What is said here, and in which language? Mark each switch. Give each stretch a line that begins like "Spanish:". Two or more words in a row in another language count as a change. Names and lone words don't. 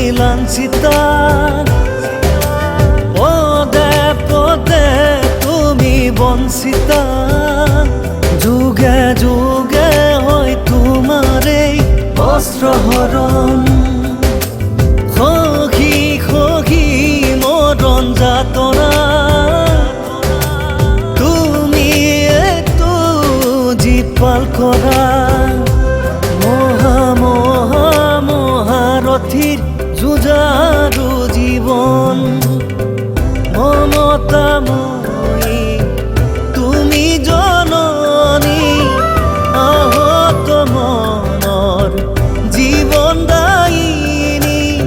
Bangla: বাঞ্ছিতা পদে পদে তুমি বঞ্চিতা যুগে যুগে হয় তোমার এই বস্ত্রহরণ সখী সখী মরণ যাতনা
Assamese: তুমি একটু জীপাল কৰা মহাৰথীৰ যুঁজাৰু জীৱন মমতাময়ী তুমি জননী আহত মনৰ জীৱন দায়িনী